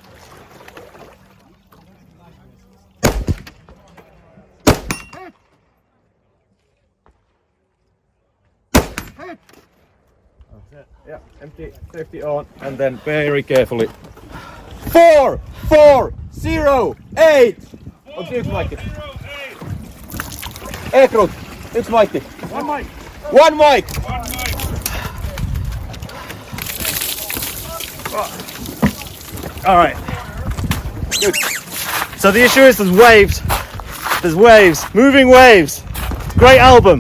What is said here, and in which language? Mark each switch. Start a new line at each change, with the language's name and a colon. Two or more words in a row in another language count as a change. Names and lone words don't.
English: Hit! Yeah, empty, safety on, and then very carefully. 4, 4, 0, 8.
Finnish: Onko yksi maikki? Ekrut, yksi maikki.
English: One mic. One mic. One mic. All right. Good. So the issue is there's waves. There's waves, moving waves. Great album.